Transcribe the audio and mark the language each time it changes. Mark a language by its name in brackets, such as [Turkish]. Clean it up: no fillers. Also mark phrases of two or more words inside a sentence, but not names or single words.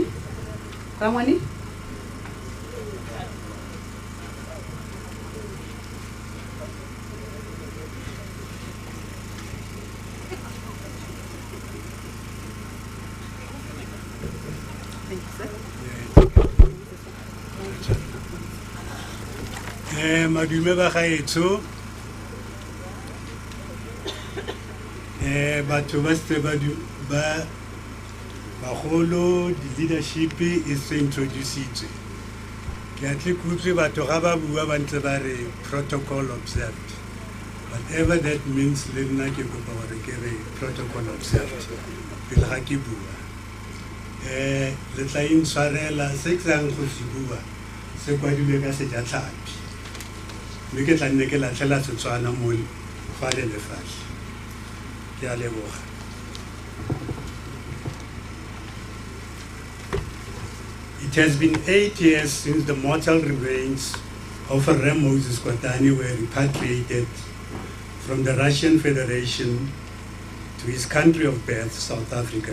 [English] Ramwani. Thank you, sir. [Tswana] Madume ba gaetso batho ba se ba bagolo di leadership e se introduced ke a tle kutlwe batho ga ba bua ba ntse ba re [English] protocol observed whatever that means [Tswana] le nna ke kopa gore ke re [English] protocol observed [Tswana] pele ga ke bua le tla intshwarela se ke sang go se bua se kwadilwe ka sejatlhapi mme ke tla nne ke latlhela Setswana mo fale le fale ke a leboga [English] It has been 8 years since the mortal remains of Ram Moses Kotane were repatriated from the Russian Federation to his country of birth, South Africa.